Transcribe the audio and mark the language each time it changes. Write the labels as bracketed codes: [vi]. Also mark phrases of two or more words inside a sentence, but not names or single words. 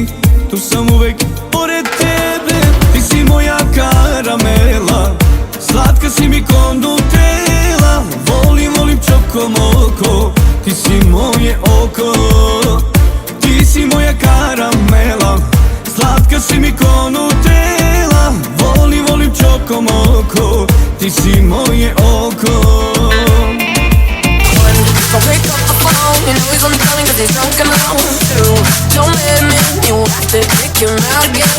[sr] Ту сам увек поред тебе, ти си моја карамела, сладка си ми кон нутела. Волим, волим чоко моко, ти си моје око. Ти си моја карамела, сладка си ми кон нутела. Волим, волим чоко моко, ти си моје око. [en] So pick up the phone, you know he's only calling cause he's drunk and alone. 2, don't let him in, you have to kick him out again.